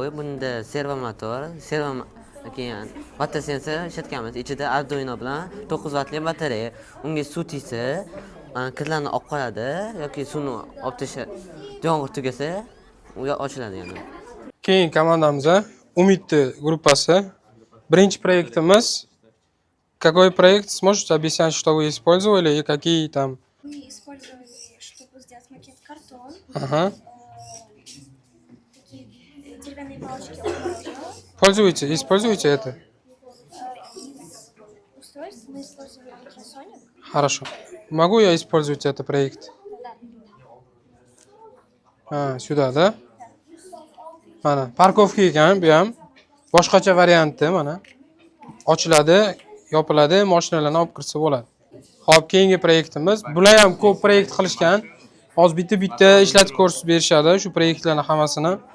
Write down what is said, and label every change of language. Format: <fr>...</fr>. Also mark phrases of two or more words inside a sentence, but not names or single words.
<uz>Bunda servomotor, keyin</uz> <en>watt sensor</en> <uz>ishlatganmiz. Ichida Arduino bilan 9 vatli batareya. Unga suv tegsa, kirlarni olib qoladi yoki suvni olib tashlab yomg'ir tugasa, u ochiladi yana. Keyin komandamiz Umidni gruppasi. Birinchi proyektimiz.</uz> <ru>Какой проект? Сможете объяснять, что вы использовали и какие там? Мы использовали, чтобы сделать макет, картон. Ага. Такие деревянные палочки от мороженого. Используйте это. Из устройств мы использовали ультрасоник. Хорошо. Могу я использовать этот проект? Да.</ru> <uz>Ha, sudada. Mana parkovka ekan, bu ham boshqacha variantda mana. Ochiladi, yopiladi, mashinalarni olib kirsa bo'ladi. Xo'p, keyingi proyektimiz, bular ham ko'p proyekt qilishgan. Hozir bitta ishlatib ko'rsatib berishadi shu proyektlarning hammasini.</uz>